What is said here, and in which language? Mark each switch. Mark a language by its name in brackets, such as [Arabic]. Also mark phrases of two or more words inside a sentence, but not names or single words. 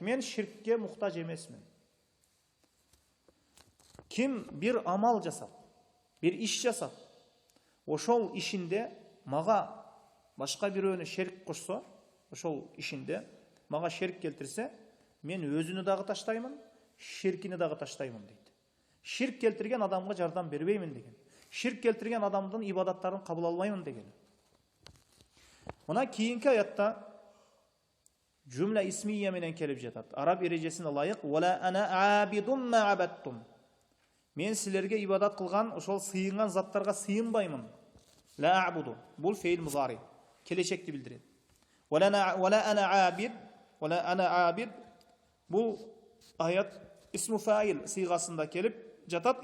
[Kyrgyz] Мен ширкке муктаж эмесмин." Ким бир амал жасап, бир иш жасап, ошол ишинде мага башка бирөөнү шерик кошсо, ошол ишинде мага шерик келтирсе, мен өзүнү дагы таштаймын, ширкини дагы таштаймын дейт. Ширк келтирген адамга жардам бербеймин деген. Ширк келтирген адамдын ибадаттарын кабыл албаймын деген. Мына кийинки аятта [Arabic] جملة اسمية [Kyrgyz] менен келип жатат. Араб эрежесине ылайык: [Arabic] "ولا أنا عابد ما عبدتم." [Kyrgyz] Мен силерге ибадат кылган, ошол сыйынган заттарга сыйынбаймын. [Arabic] لا أعبد. [Kyrgyz] Бул [Arabic] فعل مضارع. [Kyrgyz] Келечекти билдирет. [Arabic] ولا أنا عابد. [Kyrgyz] Бул аят [Arabic] اسم فاعل [Kyrgyz] сыйгасында келип жатат.